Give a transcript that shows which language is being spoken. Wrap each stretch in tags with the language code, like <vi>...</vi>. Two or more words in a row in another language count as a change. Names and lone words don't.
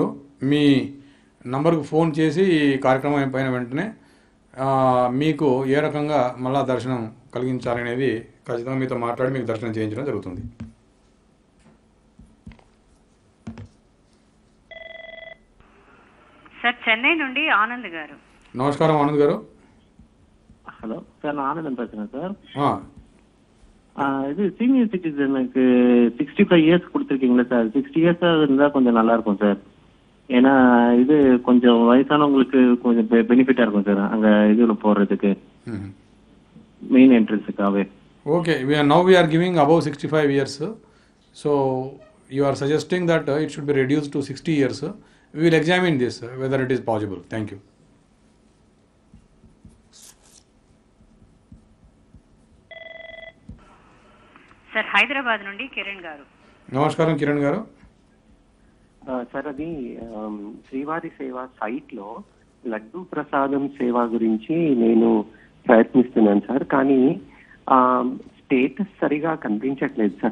<te>మీ నంబర్కు ఫోన్ చేసి ఈ కార్యక్రమం అయిపోయిన వెంటనే మీకు ఏ రకంగా మళ్ళా దర్శనం కలిగించాలనేది ఖచ్చితంగా మీతో మాట్లాడి మీకు దర్శనం చేయించడం జరుగుతుంది. సార్ చెన్నై నుండి ఆనంద్ గారు. నమస్కారం ఆనంద్ గారు.</te> <ta>ஹலோ சார், நான் ஆனந்தன் பேசுறேன் சார். இது</ta> <en>senior citizenukku</en> <ta>65 இயர்ஸ் கொடுத்துருக்கீங்களா சார்? 60 இயர்ஸ் இருந்தால் கொஞ்சம் நல்லா இருக்கும் சார். ஏன்னா இது கொஞ்சம் வயசானவங்களுக்கு கொஞ்சம் பெனிஃபிட்டா இருக்கும் சார் அங்க இதுல போறதுக்கு,</ta> <en>main entrancekkaagave. ஓகே, now we are giving above 65 years, so you are suggesting that it should be reduced to 60 years. We will examine this whether it is possible. Thank you.</en> <te>సార్ హైదరాబాద్ నుండి కిరణ్ గారు. నమస్కారం కిరణ్ గారు. సార్, అది శ్రీవారి సేవ సైట్ లో లడ్డూ ప్రసాదం సేవ గురించి నేను ప్రయత్నిస్తున్నాను సార్, కానీ స్టేటస్ సరిగా కనిపించట్లేదు సార్.</te>